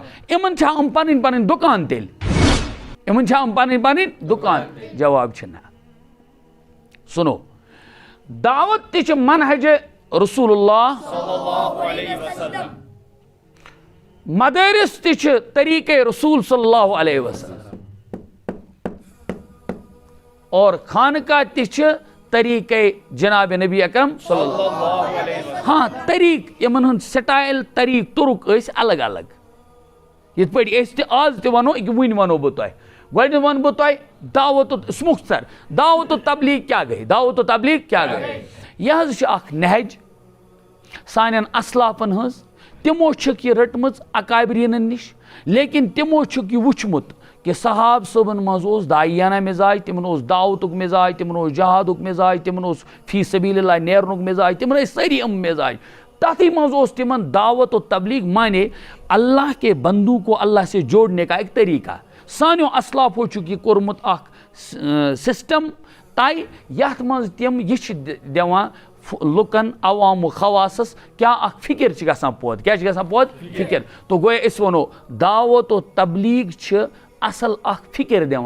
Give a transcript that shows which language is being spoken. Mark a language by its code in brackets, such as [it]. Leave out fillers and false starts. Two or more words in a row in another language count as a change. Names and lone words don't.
[ks] یِمن چھا یِم پنٕنۍ پنٕنۍ دُکان تیٚلہِ؟ یِمن چھا یِم پنٕنۍ پنٕنۍ دُکان؟ جواب چھِ نہ. سنو، دعوت تہِ چھِ منہج رسول اللہ، مدارس تہِ چھِ طریقے رسول صلی اللہ علیہ وسلم، اور خانقاہ تہِ چھِ طریقے جناب نبی اکرم صلی اللہ علیہ وسلم. ہاں طریق یمن ہُنٛد سٹائل طریق تُرک ٲسۍ الگ الگ. یِتھ پٲٹھۍ أسۍ تہِ آز تہِ وَنو یہِ وٕنۍ وَنو بہٕ تۄہہِ. گۄڈنٮ۪تھ وَنہٕ بہٕ تۄہہِ دعوت مختصر دعوت و تبلیغ کیٛاہ گٔے؟ دعوت و تبلیغ کیٛاہ گٔے؟ یہِ حظ چھِ اکھ نہج سانٮ۪ن اسلافن ہٕنٛز. تِمو چھکھ یہِ رٔٹمٕژ اکابریٖنن نِش، لیکن تِمو چھُکھ یہِ وٕچھمُت کہ صحاب صٲبن منٛز اوس داعیانہ مزاج، تِمن اوس دعوتُک مزاج، تِمن اوس جہادُک مزاج، تِمن اوس فی سبیل اللہ نیرنُک مزاج، تِمن ٲسۍ سٲری یِم مزاج. تتھٕے منٛز اوس تِمن دعوت و تبلیغ مانے [ur] اللہ کے بندو کو اللہ سے جوڑنے کا ایک طریقہ. [ks] سانیو اسلافو چھُکھ یہِ کوٚرمُت اکھ سسٹم طے یتھ منٛز تِم یہِ چھِ دِوان لُکن عوام و خواصس کیا اکھ فکر چھِ گژھان پٲدٕ. کیٛاہ چھِ گژھان پٲدٕ؟ فکر. تو گویا أسۍ وَنو دعوت و تبلیغ چھِ اصل اکھ فکر دِوان.